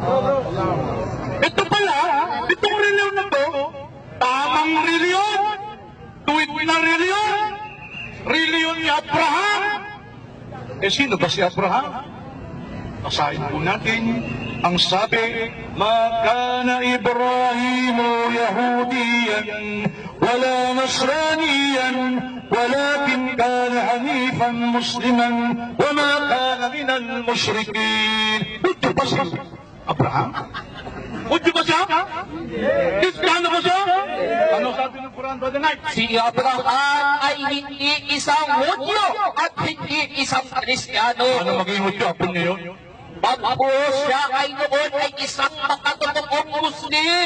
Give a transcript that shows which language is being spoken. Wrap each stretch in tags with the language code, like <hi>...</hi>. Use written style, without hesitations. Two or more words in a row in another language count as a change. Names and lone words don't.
<tl>Ito pala, itong reliyon na to, tamang reliyon, tuwid na reliyon, reliyon ni Abraham. Sino ba si Abraham? Basahin po natin ang sabi,</tl> <ar>ما كان إبراهيم يهوديا ولا نصرانيا ولكن كان حنيفا مسلما وما كان من المشركين.</ar> <tl>Ito ba si Abraham? Ito ba siya? Kristiyano ba siya? Ano sabi ng Quran, Brother Knight? Si Abraham ay hindi isang Hudyo at hindi isang Kristiyano. Ano maging Hudyo? Apo niyo yun? Bagkus siya ay noon ay isang makatotoong Muslim.</tl>